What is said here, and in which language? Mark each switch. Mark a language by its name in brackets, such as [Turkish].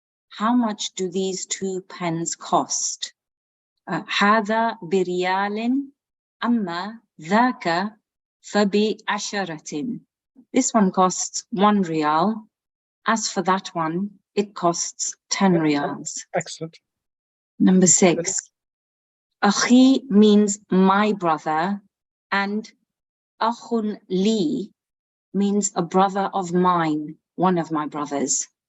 [English] How much do these 2 pens cost? [Arabic] هذا بريال أما ذاك فبعشرة. [English] This one costs 1 riyal. As for that one, it costs 10 riyals. Excellent. Number 6. Akhi means my brother, and akhun li means a brother of mine, one of my brothers.